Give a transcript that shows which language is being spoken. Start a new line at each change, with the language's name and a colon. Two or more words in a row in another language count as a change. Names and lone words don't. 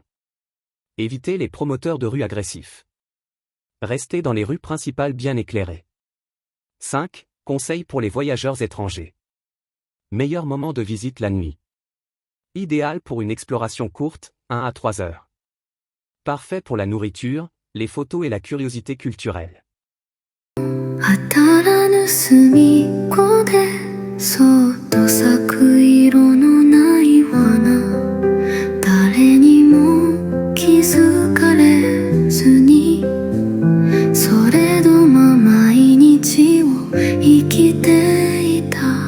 French: Évitez les promoteurs de rue agressifs. Restez dans les rues principales bien éclairées. 5. Conseils pour les voyageurs étrangers. Meilleur moment de visite la nuit. Idéal pour une exploration courte, 1 à 3 heures. Parfait pour la nourriture, les photos et la curiosité culturelle.
Japanese: 当たらぬ隅っこでそっと咲く色のない花誰にも気づかれずにそれとも毎日を生きていた